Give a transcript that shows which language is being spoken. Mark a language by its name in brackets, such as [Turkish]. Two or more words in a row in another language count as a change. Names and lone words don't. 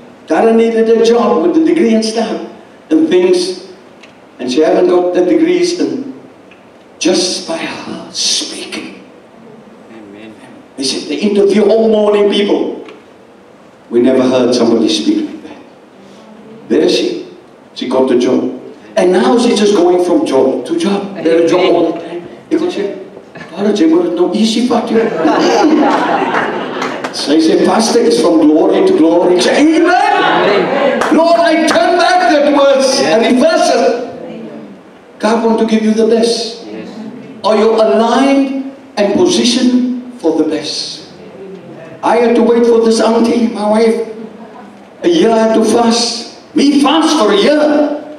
[English] Tara needed a job with the degree and stuff and things, and she haven't got the degrees, and just by her speaking. Amen. They said they interview all morning people. We never heard somebody speak like that. There she got the job. And now she's just going from job to job. They're a job all the time. They could say, [Afrikaans] "Jy moet het nou easy vat hier." Sy sê, "Pastor, [English] is from glory to glory." [Afrikaans] Ek sê, "Amen." [English] Lord, I turn back that words and reverse it. God wants to give you the best. Are you aligned and positioned for the best? I had to wait for this auntie, my wife. A year I had to fast. Me fast for a year.